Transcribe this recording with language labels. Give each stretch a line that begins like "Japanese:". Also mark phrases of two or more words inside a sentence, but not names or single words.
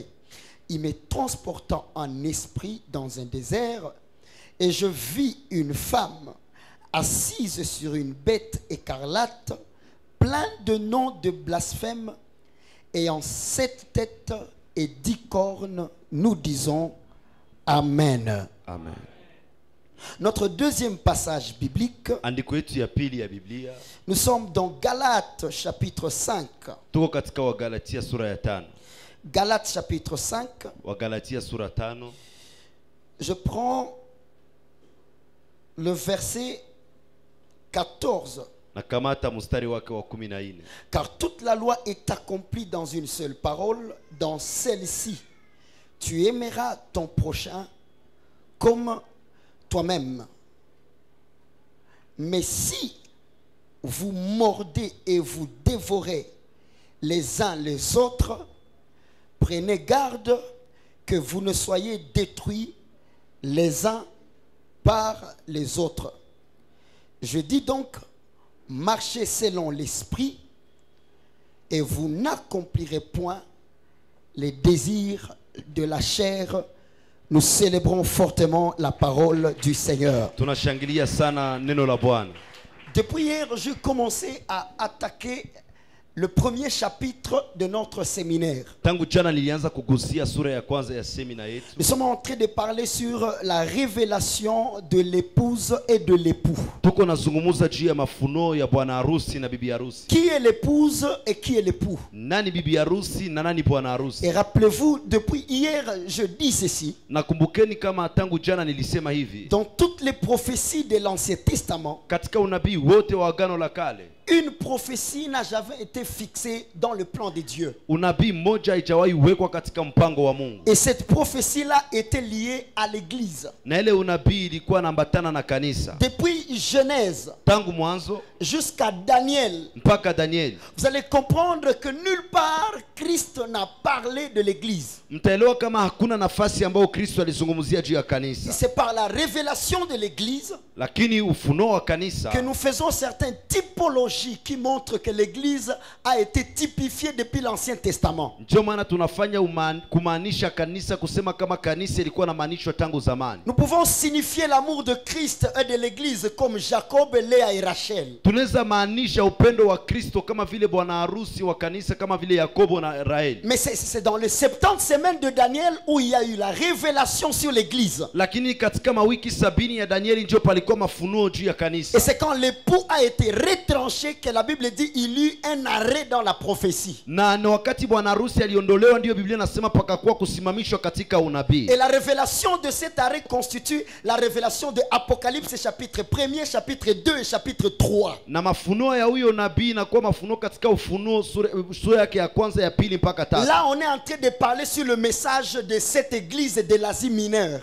French: Il me transporta en esprit dans un désert, et je vis une femme assise sur une bête écarlate, plein de noms de blasphème, ayant 7 têtes et 10 cornes. Nous disons Amen. Amen. Notre deuxième passage biblique,
Swahili: andiko yetu ya pili ya Biblia,
French: nous sommes dans Galates chapitre 5.
Swahili: tuko katika Wagalatia sura ya 5.
French: Galates chapitre 5.
Swahili: Wagalatia sura 5.
French: Je prends le verset 14.
Swahili: Nakamata mstari wake wa 14.
French: Car toute la loi est accomplie dans une seule parole, dans celle-ci: tu aimeras ton prochain comme toi-même. Mais si vous mordez et vous dévorez les uns les autres, prenez garde que vous ne soyez détruits les uns par les autres. Je dis donc, marchez selon l'esprit et vous n'accomplirez point les désirs de la chair. Nous célébrons fortement la parole du Seigneur.
Swahili: Tunashangilia sana neno la Bwana.
French: Depuis hier, j'ai commencé à attaquer le premier chapitre de notre séminaire.
Swahili: Tangu jana nilianza kugusia sura ya kwanza ya semina yetu.
French: Nous sommes en train de parler sur la révélation de l'épouse et de l'époux.
Swahili: Tuko nazungumuza juu ya mafunuo ya bwana harusi na bibi harusi.
French: Qui est l'épouse et qui est l'époux?
Swahili: Nani bibi harusi na nani bwana harusi?
French: Et rappelez-vous, depuis hier, je dis ceci.
Swahili: Nakumbukeni kama tangu jana nilisema hivi.
French: Dans toutes les prophéties de l'Ancien Testament,
Swahili: katika unabii wote wa agano la kale,
French: une prophétie n'a jamais été fixée dans le plan de Dieu.
Swahili: Unabii moja haijawahi wekwa katika mpango wa Mungu.
French: Et cette prophétie-là était liée à l'église.
Swahili: Na ile unabii ilikuwa inaambatana na kanisa.
French: Depuis Genèse
Swahili: tangu mwanzo
French: jusqu'à Daniel,
Swahili: mpaka Daniel,
French: vous allez comprendre que nulle part Christ n'a parlé de l'église.
Swahili: Mtaelewa kama hakuna nafasi ambayo Kristo alizungumzia juu ya kanisa.
French: C'est par la révélation de l'église,
Swahili: lakini ufunuo wa kanisa,
French: que nous faisons certaines typologies qui montrent que l'église a été typifiée depuis l'Ancien Testament.
Swahili: Ndio maana tunafanya kumaanisha kanisa, kusema kama kanisa ilikuwa na maanisho tangu zamani.
French: Nous pouvons signifier l'amour de Christ et de l'église comme Jacob, Léa et Rachel.
Swahili: Tunaweza maanisha upendo wa Kristo kama vile bwana harusi wa kanisa, kama vile Yakobo na Raheli.
French: Mais c'est dans les 70 semaines de Daniel où il y a eu la révélation sur l'église.
Swahili: Lakini katika mawiki 70 ya Danieli ndio palikuwa mafunuo juu ya kanisa.
French: Et c'est quand l'époux a été retranché détaché que la Bible dit il y eut un arrêt dans la prophétie.
Swahili: Na wakati bwana harusi aliondolewa ndio Biblia inasema pakakuwa kusimamishwa katika unabii.
French: Et la révélation de cet arrêt constitue la révélation de Apocalypse chapitre 1er, chapitre 2 et chapitre 3.
Swahili: Na mafunuo ya huyo nabii na kwa mafunuo katika Ufunuo sura yake ya kwanza ya pili mpaka tatu.
French: Là on est en train de parler sur le message de cette église de l'Asie mineure.